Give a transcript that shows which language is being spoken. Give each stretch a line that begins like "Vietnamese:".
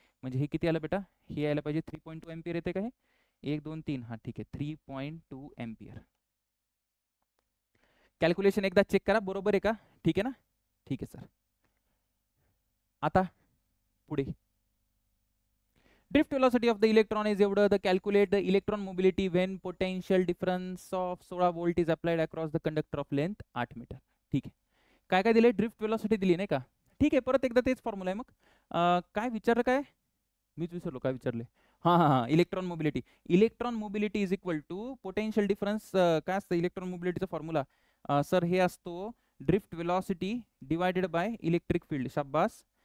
Marathi: म्हणजे हे किती आलं बेटा, हे यायला पाहिजे 3.2 एम्पियर येते का हे, 1 2 3, हा ठीक आहे 3.2 एम्पियर. कॅल्क्युलेशन एकदा चेक करा, बरोबर आहे का. ठीक आहे ना. ठीक आहे सर. आता पुढे
English: drift velocity of the electron is
Marathi: एवढं.
English: The calculate the electron mobility when potential difference of 16 volt is applied across the conductor of length 8 metre.
Marathi: ठीक आहे. काय काय दिले, ड्रिफ्ट वेलोसिटी दिली नाही का. ठीक आहे, परत एकदा तेच फॉर्म्युला आहे. मग काय विचारलं, काय मीच विसरलो काय विचारले.
English: हां electron mobility. Electron mobility is equal to potential difference.
Marathi: काय असतं इलेक्ट्रॉन मोबिलिटीचा फॉर्म्युला सर, हे असतो drift velocity divided by electric field. शाबास.